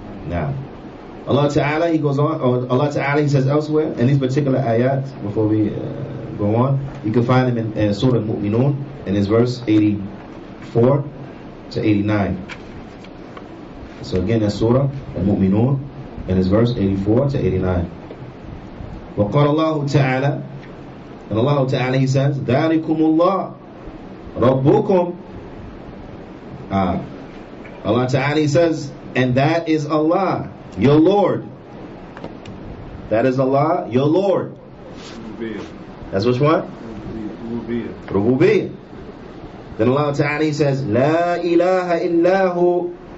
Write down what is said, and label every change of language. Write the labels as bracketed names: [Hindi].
[English] Now, Allah Ta'ala, He goes on, or Allah Ta'ala, He says elsewhere, in these particular ayat, before we go on, you can find them in Surah Al-Mu'minun, in his verse 84 to 89. So again, that's Surah Al-Mu'minun, in his verse 84 to 89. [Arabic] وقال الله تعالى, [English] and Allah Ta'ala, He says, [Arabic] ذَلِكُمُ اللَّهُ رَبُّكُمْ. [English] Allah Ta'ala, He says, and that is Allah, your Lord. That is Allah, your Lord. That's which one? Rububiyyah. Then Allah Ta'ala, He says, [Arabic] La ilaha illahu.